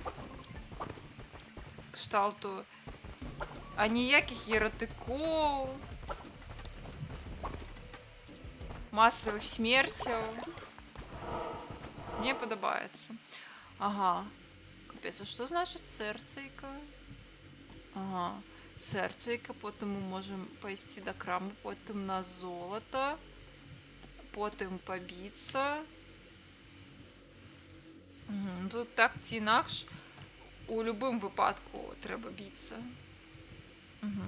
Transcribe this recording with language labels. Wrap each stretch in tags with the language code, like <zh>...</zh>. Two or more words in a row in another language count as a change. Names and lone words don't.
<be>Кшталту. А ніякіх ератыкоў. Масавых смерцяў. Мне падабаецца. Ага. Капец, а што значыць сэрцайка? Ага.</be> <uk>Серцейка, потім ми можемо пойти до краму, потім на золото, потім побитися. Угу. Ну, тут так чи інакш, у будь-якому випадку треба битися. Угу.</uk>